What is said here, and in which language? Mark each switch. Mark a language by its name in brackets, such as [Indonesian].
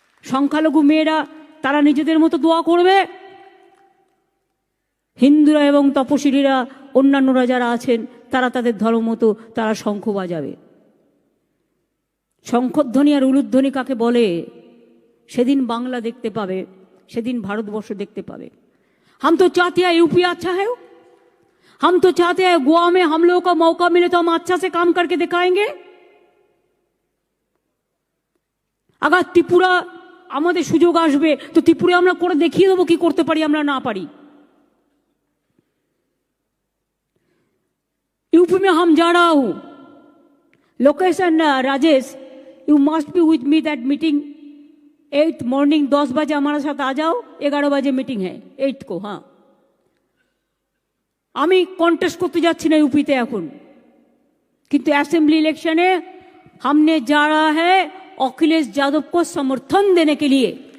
[Bangla] সংখ্যালঘু মেয়েরা তারা নিজেদের মতো দোয়া করবে, হিন্দুরা এবং তপশিলীরা অন্যান্যরা যারা আছেন তারা তাদের ধর্ম মতো তারা শঙ্খ বাজাবে। শঙ্খধ্বনি আর উলুধ্বনি কাকে বলে সেদিন বাংলা দেখতে পাবে, সেদিন ভারতবর্ষ দেখতে পাবে। [Hindi] हम तो चाहते हैं यूपी अच्छा है, हम तो चाहते हैं गोवा में हम लोगों का मौका मिले तो हम अच्छा से काम करके दिखाएंगे। [Bangla] अगर त्रिपुरा আমাদের সুযোগ আসবে তো ত্রিপুরা আমরা করে দেখিয়ে দেবো কি করতে পারি আমরা না পারি। [Hindi] यूपी में हम जा रहा हूं, location Rajesh, [English] you must be with me that meeting 8 morning [Hindi] 10 बजे हमारे साथ आ जाओ, 11 बजे मीटिंग है 8 को। [Bangla] हाँ, আমি কন্টেস্ট করতে যাচ্ছি না यूपी তে এখন, কিন্তু অ্যাসেম্বলি ইলেকশনে [Hindi] हमने जा रहा है अखिलेश यादव को समर्थन देने के लिए।